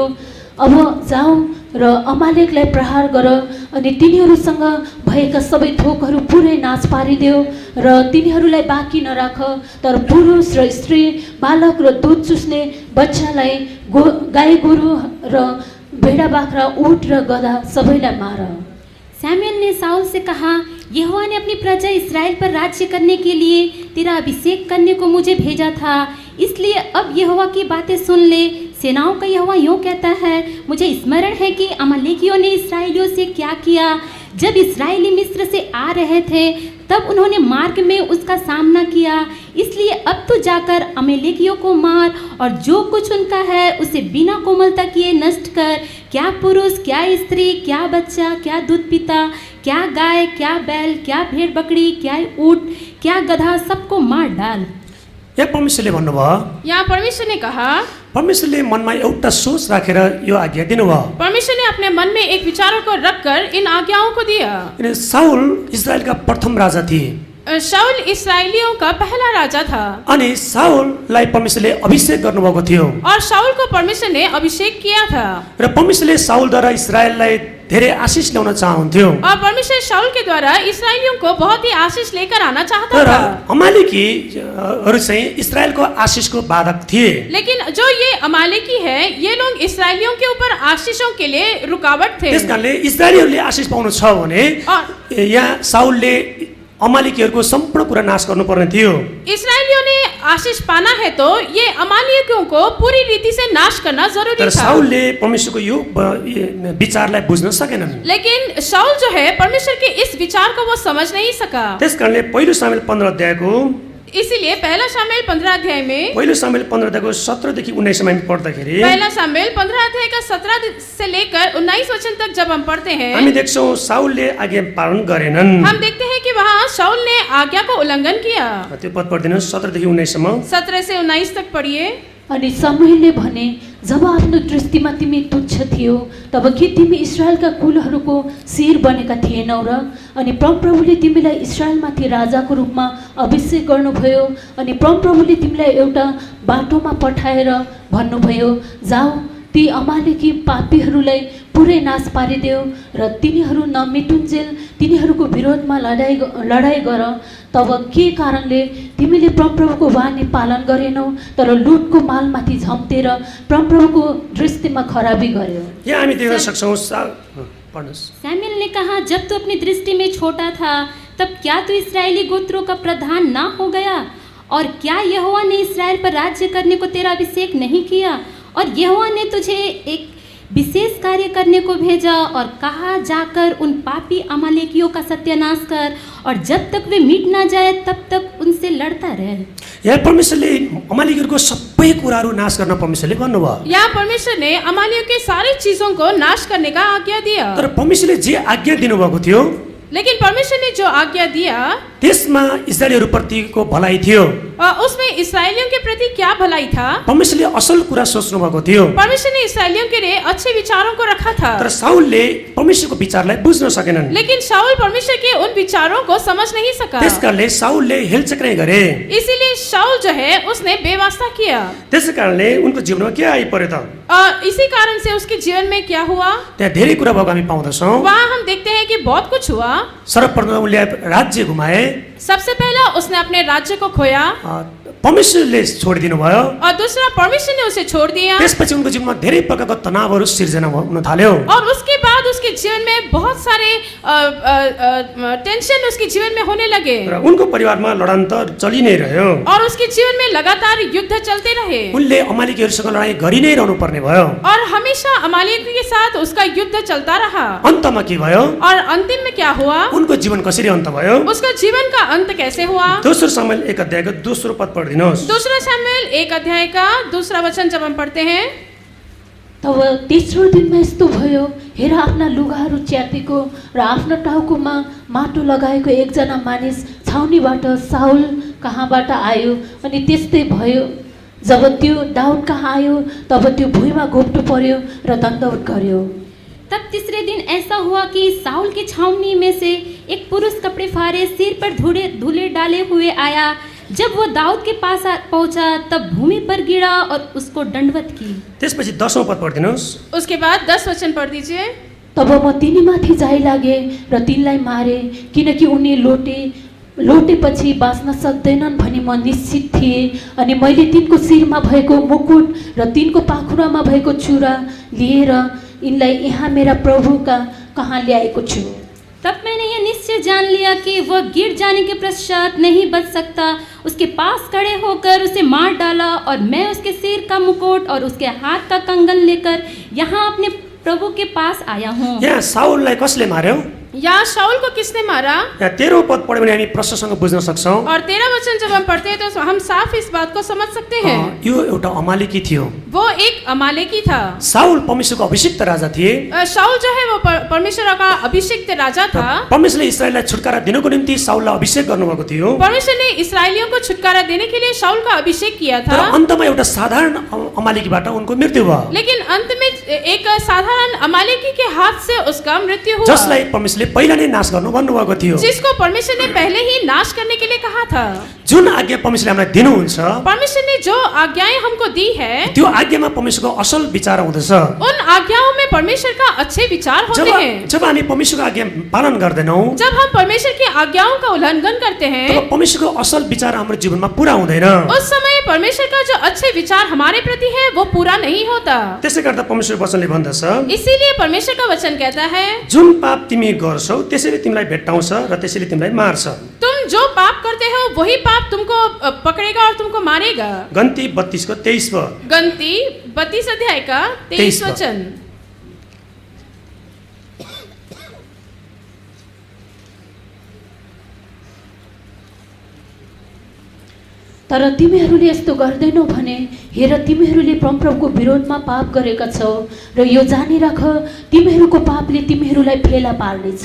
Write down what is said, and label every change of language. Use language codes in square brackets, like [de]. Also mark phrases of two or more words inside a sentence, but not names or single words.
[ne] अब जाऊ र अमालेकलाई प्रहार गर अनि तिनीहरूसँग भएका सबै थोकहरू पुरै नाश पारिदेऊ र तिनीहरूलाई बाँकी नराख। तर पुरुष र स्त्री, बालक र दुध चुस्ने बच्चालाई, गाई गोरु र भेडा बाख्रा, ऊँट र गधा सबैलाई मार। [hi] सैमुएल ने साउल से कहा, यहोवा ने अपनी प्रजा इस्राएल पर राज्य करने के लिए तेरा अभिषेक करने को मुझे भेजा था, इसलिए अब यहोवा की बातें सुन ले। सेनाओं का यहोवा यूँ कहता है, मुझे स्मरण है कि अमालेकियों ने इस्राएलियों से क्या किया। जब इस्राएली मिस्र से आ रहे थे तब उन्होंने मार्ग में उसका सामना किया, इसलिए अब तो जाकर अमालेकियों को मार और जो कुछ उनका है उसे बिना कोमलता किए नष्ट कर। क्या पुरुष, क्या स्त्री, क्या बच्चा, क्या दूध पिता, क्या गाय, क्या बैल, क्या भेड़ बकरी, क्या ऊँट, क्या गधा, सबको मार डाल। [ne] यहाँ परमेश्वरले भन्नुभयो, [hi] यहाँ परमेश्वर ने कहा, [ne] परमेश्वरले मनमा एउटा सोच राखेर यो आज्ञा दिनुभयो। [hi] परमेश्वर ने अपने मन में एक विचारों को रखकर इन आज्ञाओं को दिया। [ne] किन साउल इजरायलका प्रथम राजा थिए। [hi] शाऊल इस्राएलियों का पहला राजा था। [ne] अनि साउललाई परमेश्वरले अभिषेक गर्नुभएको थियो [hi] और शाऊल को परमेश्वर ने अभिषेक किया था। [ne] र परमेश्वरले साउलद्वारा इस्रायललाई धेरै आशीष ल्याउन चाहन्थ्यो। [hi] और परमेश्वर शाऊल के द्वारा इस्राएलियों को बहुत ही आशीष लेकर आना चाहता तर था। [ne] अमालेकीहरू चाहिँ इस्रायलको आशीषको बाधक थिए। [hi] लेकिन जो ये अमालेकी है ये लोग इस्राएलियों के ऊपर आशीषों के लिए रुकावट थे। [ne] त्यसकारणले इस्रायलीहरूले आशीष पाउनु छ भने यहाँ साउलले अमालेकीहरूको सम्पूर्ण कुरा नाश गर्नुपर्ने थियो। [hi] इस्राएलियों ने आशीष पाना है तो ये अमालेकियों को पूरी रीति से नाश करना जरूरी तर था। [ne] साउलले परमेश्वरको यो विचारलाई बुझ्न सकेनन्। [hi] लेकिन शाऊल जो है परमेश्वर के इस विचार को वो समझ नहीं सका। [ne] त्यसकारणले पहिलो सामुएल 15 अध्यायको [hi] इसीलिए पहला शामुएल 15 अध्याय में [ne] पहिलो सामुएल 15 अध्यायको 17 देखि 19 मा पढ्दाखेरि [hi] पहला शामुएल 15 अध्याय का 17 से लेकर 19 वचन तक जब हम पढ़ते हैं [ne] हामी देख्छौं साउलले आज्ञा पालन गरेनन्। [hi] हम देखते हैं कि वहाँ शाऊल ने आज्ञा को उल्लंघन किया। [ne] त्यो पद पढ्दिनुहोस् 17 देखि 19 सम्म। [hi] 17 से 19 तक पढ़िए। [ne] अनि शमूएलले भने, जब आफ्नो दृष्टिमा तिमी तुच्छ थियो तब के तिमी इस्राएलका कुलहरूको शिर बनेका थिएनौ र? अनि परमप्रभुले तिमीलाई इस्राएलमाथि राजाको रूपमा अभिषेक गर्नुभयो। अनि परमप्रभुले तिमीलाई एउटा बाटोमा पठाएर भन्नुभयो, जाऊ ती अमालेकी पापीहरूलाई पुरै नाश पारिदेऊ र तिनीहरू नमेटुन्जेल तिनीहरूको विरोधमा लडाई गर। तब के कारणले तिमीले परमप्रभुको वाणी पालन गरेनौ तर लुटको मालमाथि झम्टेर परमप्रभुको दृष्टिमा खराबी गर्यो। यहाँ हामी देख्न सक्छौं पढ्नुस्। [hi] सैमुएल ने कहा, जब तू अपनी दृष्टि में छोटा था तब क्या तू इस्राएली गोत्रों का प्रधान ना हो गया? और क्या यहोवा ने इस्राएल पर राज्य करने को तेरा अभिषेक नहीं किया? और यहोवा ने तुझे एक विशेष कार्य करने को भेजा और कहा, जाकर उन पापी अमालेकियों का सत्यानाश कर और जब तक वे मिट ना जाए तब तक उनसे लड़ता रहे। [ne] यहाँ परमेश्वरले अमालेकीहरूको सबै कुराहरू नाश गर्न परमेश्वरले भन्नुभयो। [hi] यहाँ परमेश्वर ने अमालियों के सारी चीजों को नाश करने का आज्ञा दिया। [ne] तर परमेश्वरले जे आज्ञा दिनुभएको थियो [hi] लेकिन परमेश्वर ने जो आज्ञा दिया [ne] त्यसमा इस्राएलीहरूप्रतिको भलाइ थियो। [hi] उसमें इस्राएलियों के प्रति क्या भलाई था? [ne] परमेश्वरले असल कुरा सोच्नु भएको थियो। [hi] परमेश्वर ने इस्राएलियों के लिए अच्छे विचारों को रखा था। [ne] तर साउलले परमेश्वरको विचारलाई बुझ्न सकेनन्। [hi] लेकिन शाऊल परमेश्वर के उन विचारों को समझ नहीं सका। [ne] त्यसकारणले साउलले हेलचक्राइ गरे। [hi] इसीलिए शाऊल जो है उसने बेवास्ता किया। [ne] त्यसैकारणले उनको जीवनमा के आइपर्यो त? [hi] इसी कारण से उसके जीवन में क्या हुआ? [ne] त्यहाँ धेरै कुरा भएको हामी पाउँदछौँ। [hi] वहाँ हम देखते हैं कि बहुत कुछ हुआ। [ne] सर्वप्रथम उनले राज्य घुमाए। [hi] सबसे पहला उसने अपने राज्य को खोया। [ne] परमेश्वरले छोडिदिनु भयो। [hi] और दूसरा परमेश्वर ने उसे छोड़ दिया। [ne] त्यसपछि उनको जीवनमा धेरै प्रकारको तनावहरू सिर्जना हुन थाल्यो। [hi] और उसके बाद उसके जीवन में बहुत सारे टेंशन उसके जीवन में होने लगे [ne] र उनको परिवारमा लडान्तर चलि नै रह्यो। [hi] और उसके जीवन में लगातार युद्ध चलते रहे [ne] उनले अमालेकीहरूसँग लडाईँ गरि नै रहनु पर्ने भयो। [hi] और हमेशा अमालेकी के साथ उसका युद्ध चलता रहा। [ne] अन्तमा के भयो? [hi] और अंतिम में क्या हुआ? [ne] उनको जीवन कसरी अन्त भयो? [hi] उसका जीवन का अंत कैसे हुआ? [ne] दोस्रो सामुएल 1 अध्यायको दोस्रो पद पढिदिनुहोस्। [hi] दूसरा सामुएल 1 अध्याय का दूसरा वचन जब हम पढ़ते हैं, [ne] तब तेस्रो दिनमा यस्तो भयो, हेर आफ्ना लुगाहरू च्यातेको र आफ्नो टाउकोमा माटो लगाएको एकजना मानिस छाउनीबाट साउल कहाँबाट आयो। अनि त्यस्तै भयो, जब त्यो दाउद कहाँ आयो तब त्यो भुइँमा घोप्टो पर्यो र दण्डवत गर्यो। [hi] तब तीसरे दिन ऐसा हुआ कि साउल की छावनी में से एक पुरुष कपड़े फाड़े सिर पर धूले डाले हुए आया। जब वो दाऊद के पास पहुंचा तब भूमि पर गिरा और उसको दंडवत की। [ne] त्यसपछि 10औं पद पढिदिनुहोस्। [hi] उसके बाद 10 वचन पढ़ दीजिए। [ne] तब म तिनीमाथि जाइ लागे र तिनलाई मारे, किनकि उनी लोटेपछि बाँच्न सक्दैनन् भनी म निश्चित थिएँ। अनि मैले तिनको शिरमा भएको मुकुट र तिनको पाखुरामा भएको चुरा लिएर यिनलाई यहाँ मेरा प्रभुका कहाँ ल्याएको छु। [hi] तब मैंने यह निश्चय जान लिया कि वह गिर जाने के पश्चात नहीं बच सकता। उसके पास खड़े होकर उसे मार डाला और मैं उसके सिर का मुकुट और उसके हाथ का कंगन लेकर यहाँ अपने प्रभु के पास आया हूँ। [ne] यहाँ साउललाई कसले मार्यो? [hi] यहाँ शाऊल को किसने मारा? [ne] यहाँ 13औं पद पढ्यो भने हामी प्रश्नसँग बुझ्न सक्छौं। [hi] और 13 वचन जब हम पढ़ते हैं तो हम साफ इस बात को समझ सकते हैं। [ne] यो एउटा अमालेकी थियो। [hi] वो एक अमालेकी था। [ne] साउल परमेश्वरको अभिषिक्त राजा थिए। [hi] शाऊल जो है वो परमेश्वर का अभिषिक्त राजा था। [ne] परमेश्वरले इस्राएललाई छुटकारा दिनको निम्ति साउललाई अभिषेक गर्नुभएको थियो। [hi] परमेश्वर ने इस्राएलियों को छुटकारा देने के लिए शाऊल का अभिषेक किया तर था। [ne] अन्तमा एउटा साधारण अमालेकीबाट उनको मृत्यु भयो। [hi] लेकिन अंत में एक साधारण अमालेकी के हाथ से उसका मृत्यु हुआ, [ne] जसलाई परमेश्वरले पहिला नै नाश गर्नु भन्नुभएको थियो। [hi] जिसको परमेश्वर ने पहले ही नाश करने के लिए कहा था। [ne] जुन आज्ञा परमेश्वरले हामीलाई दिनुहुन्छ, [hi] परमेश्वर ने जो आज्ञाएं हमको दी है, [ne] त्यो आज्ञामा परमेश्वरको असल विचार हुँदछ। [hi] उन आज्ञाओं में परमेश्वर का अच्छे विचार होते हैं। [ne] जब हामी परमेश्वरको आज्ञा पालन गर्दैनौं, [hi] जब हम परमेश्वर की आज्ञाओं का उल्लंघन करते हैं, [ne] तब परमेश्वरको असल विचार हाम्रो जीवनमा पूरा हुँदैन। [hi] उस समय परमेश्वर का जो अच्छे विचार हमारे प्रति है वो पूरा नहीं होता। [ne] त्यसै गर्दा परमेश्वर वचनले भन्दछ, [hi] इसीलिए परमेश्वर का वचन कहता है, [ne] जुन पाप तिमी गर्छौ त्यसैले तिमीलाई भेट्टाउँछ र त्यसैले तिमीलाई मार्छ। [hi] तुम जो पाप करते हो वही पाप तुमको पकड़ेगा और तुमको मारेगा। [ne] गन्ती 32 को 23 पद। [hi] गन्ती 32 अध्याय का 23 वचन। [ne] तर तिमीहरूले यस्तो गर्दैनौ भने हेर तिमीहरूले परमप्रभुको विरोधमा पाप गरेका छौ र यो जानिराख तिमीहरूको पापले तिमीहरूलाई फेला पार्नेछ।